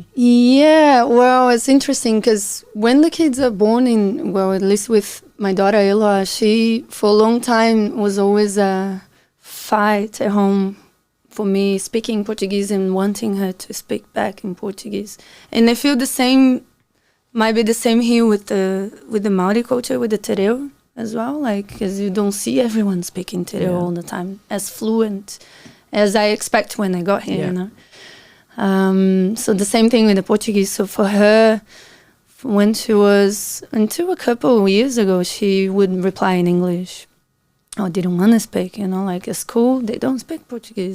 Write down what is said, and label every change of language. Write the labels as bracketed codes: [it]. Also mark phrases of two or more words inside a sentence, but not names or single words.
[en] Yeah, well, it's interesting because when the kids are born at least with my daughter Ella, she for a long time was always a fight at home for me speaking Portuguese and wanting her to speak back in Portuguese. And I feel the same, might be the same here with the Maori culture, with the te reo as well, like, because you don't see everyone speaking te reo all the time as fluent as I expect when I got here, you know. So the same thing with the Portuguese. So for her, when she was, until a couple of years ago, she would reply in English. Or didn't want to speak, you know, like at school, they don't speak Portuguese.